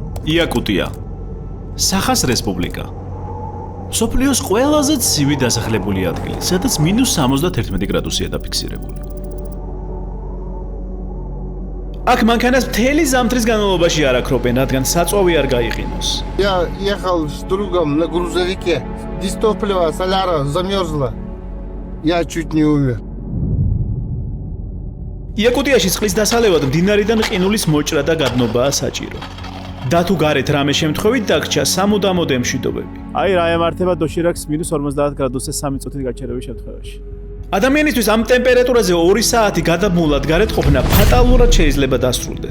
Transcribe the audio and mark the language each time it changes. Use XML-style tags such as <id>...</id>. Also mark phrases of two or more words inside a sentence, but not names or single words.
<ka>იაკუტია, სახას რესპუბლიკა. სოფლიოს ყველაზე ცივი დასახლებული ადგილი, სადაც -71 გრადუსია დაფიქსირებული. აქ მანქანას მთელი ზამთრის განმავლობაში არ აქრობენ, რადგან საწვავი არ გაიყინოს.</ka> <ru>Я ехал с другом на грузовике. Дистопливо, соляра замерзла. Я чуть не умер.</ru> <ka>იაკუტიაში წყლის დასალევად მდინარიდან ყინულის მოჭრა და გადნობაა საჭირო. და თუ გარეთ რამე შემთხვევით დაგჭა სამუდამოდ ემშვიდობები. აი რა ემართება დოშირაკს -50 გრადუსზე 3 წუთით გაჩერების შემთხვევაში. ადამიანისთვის ამ ტემპერატურაზე 2 საათი გადაბმულად გარეთ ყოფნა ფატალურად შეიძლება დასრულდეს.</ka>